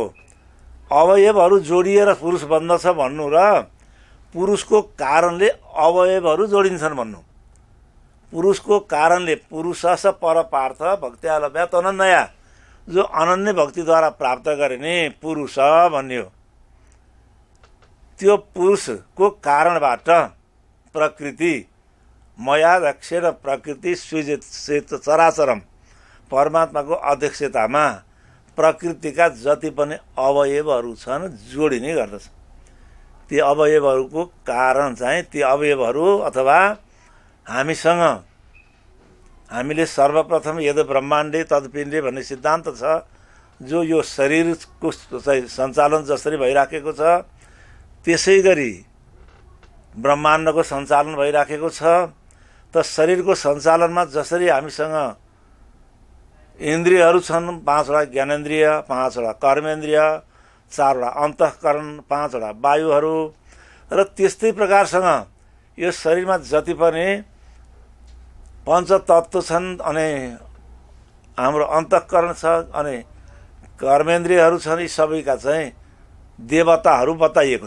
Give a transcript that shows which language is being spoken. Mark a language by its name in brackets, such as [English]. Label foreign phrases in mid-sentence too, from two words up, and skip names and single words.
[Nepali] अवयवहरू जोडिएर पुरुष बन्दछ भन्नु र पुरुषको कारणले अवयवहरू जोडिन्छन् भन्नु। पुरुषको कारणले, [Sanskrit] पुरुषस परपार्थ भक्त्यालभ्यात अनन्या, [Nepali] जो अनन्य भक्तिद्वारा प्राप्त गरिने पुरुष भन्यो। त्यो पुरुषको कारणबाट प्रकृति, [Sanskrit] मया दक्षेण प्रकृति सृजित चराचरम, [Nepali] परमात्माको अध्यक्षतामा प्रकृतिका जति पनि अवयवहरू छन् जोडिने गर्दछ। ती अवयवहरूको कारण चाहिँ ती अवयवहरू अथवा हामीसँग, हामीले सर्वप्रथम [Sanskrit] यद ब्रह्माण्डे तदपिण्डे [Nepali] भन्ने सिद्धान्त छ। जो यो शरीरको चाहिँ सञ्चालन जसरी भइराखेको छ त्यसै गरी ब्रह्माण्डको सञ्चालन भइराखेको छ। त शरीरको सञ्चालनमा जसरी हामीसँग इन्द्रियहरू छन्, 5वटा ज्ञानेन्द्रिय, 5वटा कर्मेन्द्रिय, 4वटा अन्तःकरण, 5वटा वायुहरू, र त्यस्तै प्रकारसँग यो शरीरमा जति पनि पञ्चतत्त्व छन् अनि हाम्रो अन्तःकरण छ अनि कर्मेन्द्रियहरू छन्, यी सबैका चाहिँ देवताहरू बताइएको छ।